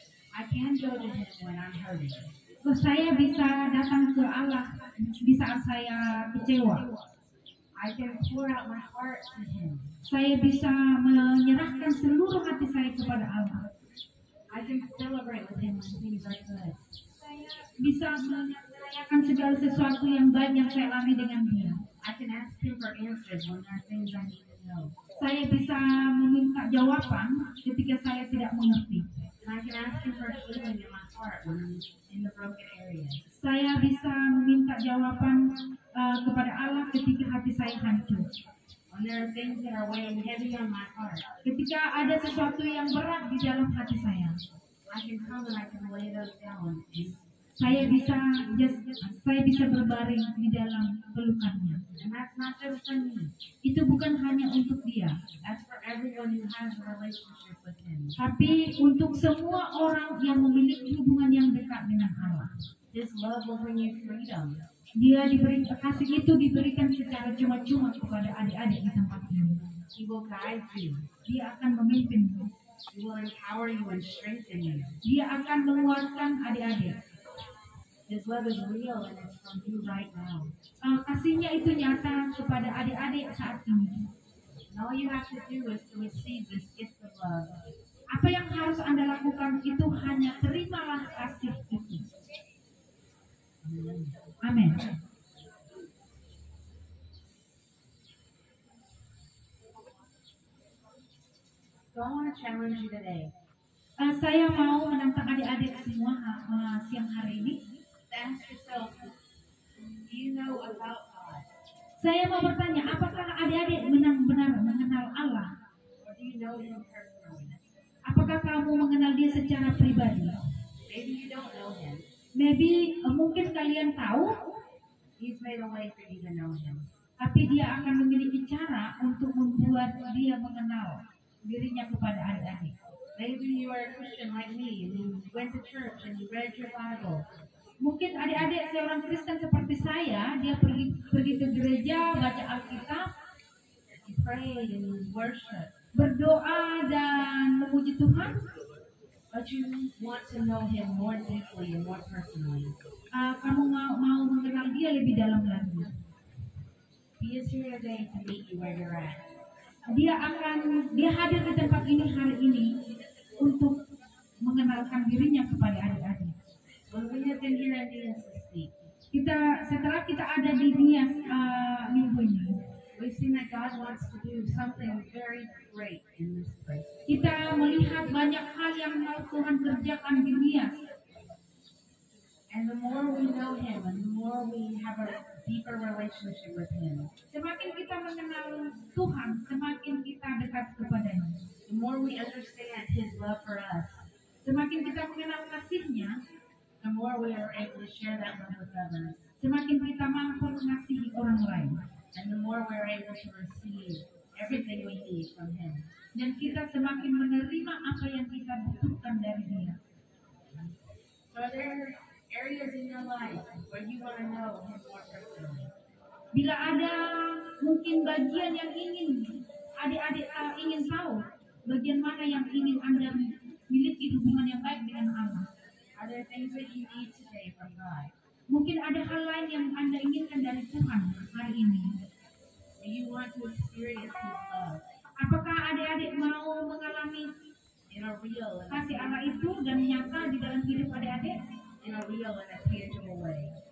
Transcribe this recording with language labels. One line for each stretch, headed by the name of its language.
English: I can go to Him when I'm hurting.
Indonesian: Saya bisa datang ke Allah di saat saya kecewa.
English: I can pour out my heart to Him.
Indonesian: Saya bisa menyerahkan seluruh hati saya kepada Allah.
English: I can celebrate with Him when things are good.
Indonesian: Saya bisa merayakan segala sesuatu yang baik yang saya alami dengan Dia.
English: I can ask Him for answers when there are things I need to know.
Indonesian: Saya bisa meminta jawaban ketika saya tidak mengerti.
English: And I can ask Him for healing in my heart when I'm in the broken area.
Indonesian: Saya bisa meminta jawaban kepada Allah ketika hati saya hancur.
English: When there are things that are weighing heavy on my heart,
Indonesian: Ketika ada sesuatu yang berat di dalam hati saya,
English: I can come and I can lay those down.
Indonesian: saya bisa berbaring di dalam pelukannya.
English: And that's not just for me.
Indonesian: Itu bukan hanya untuk dia,
English: That's for everyone who has a relationship with Him.
Indonesian: tapi untuk semua orang yang memiliki hubungan yang dekat dengan Allah.
English: His love will bring you freedom.
Indonesian: Kasih itu diberikan secara cuma-cuma kepada adik-adik di tempat ini.
English: He will guide you.
Indonesian: Dia akan memimpinmu.
English: He will empower you and strengthen you.
Indonesian: Dia akan menguatkan adik-adik.
English: His love is real and it's from you right now.
Indonesian: Kasihnya itu nyata kepada adik-adik saat ini.
English: And all you have to do is to receive this gift of love.
Indonesian: Apa yang harus Anda lakukan itu hanya terimalah kasih itu. Amin.
English: So I want to challenge you today
Indonesian: Saya mau menantang adik-adik semua siang hari ini.
English: to ask yourself, do you know about God?
Indonesian: Saya mau bertanya, apakah adik-adik benar-benar mengenal Allah?
English: Or do you know Him personally?
Indonesian: Apakah kamu mengenal Dia secara pribadi?
English: Maybe you don't know Him. Maybe
Indonesian: mungkin kalian tahu,
English: He's made a way for you to know Him.
Indonesian: tapi Dia akan memiliki cara untuk membuat Dia mengenal dirinya kepada adik-adik.
English: Maybe you are a Christian like me and you went to church and you read your Bible.
Indonesian: Mungkin adik-adik seorang Kristen seperti saya, dia pergi ke gereja, baca Alkitab,
English: You pray and you worship,
Indonesian: berdoa dan memuji Tuhan.
English: but you want to know Him more deeply and more personally.
Indonesian: Kamu mau mengenal dia lebih dalam lagi.
English: He is here today to meet you where you're at.
Indonesian: Dia hadir di tempat ini hari ini untuk mengenalkan dirinya kepada adik-adik.
English: When we have been here at Nias this week,
Indonesian: Setelah kita ada di Nias minggu ini,
English: we've seen that God wants to do something very great in this place.
Indonesian: kita melihat banyak hal yang mau Tuhan kerjakan di Nias.
English: And the more we know Him and the more we have a deeper relationship with Him,
Indonesian: Semakin kita mengenal Tuhan, semakin kita dekat kepadanya.
English: the more we understand His love for us,
Indonesian: Semakin kita mengenal kasih-Nya,
English: the more we are able to share that love with others.
Indonesian: semakin kita mampu mengasihi orang lain.
English: And the more we are able to receive everything we need from Him.
Indonesian: Dan kita semakin menerima apa yang kita butuhkan dari Dia.
English: So are there areas in your life where you want to know Him more personally?
Indonesian: Bila ada mungkin bagian yang ingin adik-adik ingin tahu, bagian mana yang ingin Anda miliki hubungan yang baik dengan Allah.
English: Are there things that you need today from God?
Indonesian: Mungkin ada hal lain yang Anda inginkan dari Tuhan hari ini.
English: Do you want to experience His love
Indonesian: Apakah adik-adik mau mengalami
English: in a real and
Indonesian: kasih Allah itu dan nyata di dalam hidup adik-adik?
English: in a real and a tangible way?